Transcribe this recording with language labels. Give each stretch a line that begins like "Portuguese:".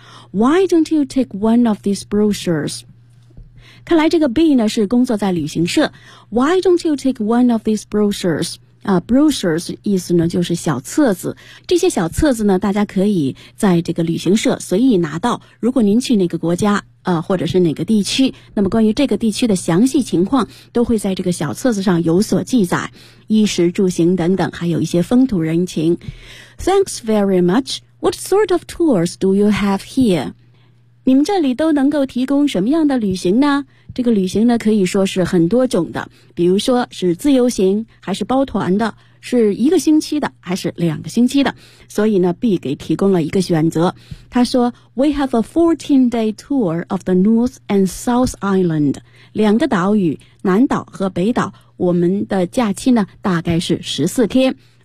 English: Why don't you take one of these brochures?
Chinese: 看来这个 B 呢是工作在旅行社。
English: Why don't you take one of these brochures?
Chinese: Brochures 意思呢就是小册子，这些小册子呢大家可以在这个旅行社随意拿到，如果您去哪个国家或者是哪个地区，那么关于这个地区的详细情况都会在这个小册子上有所记载，衣食住行等等，还有一些风土人情。
English: Thanks very much. What sort of tours do you have here?
Chinese: 你们这里都能够提供什么样的旅行呢？这个旅行呢可以说是很多种的，比如说是自由行还是包团的，是一个星期的还是两个星期的，所以呢 B 给提供了一个选择，他说
English: We have a 14-day tour of the North and South Island
Chinese: 两个岛屿，南岛和北岛，我们的假期呢大概是14天。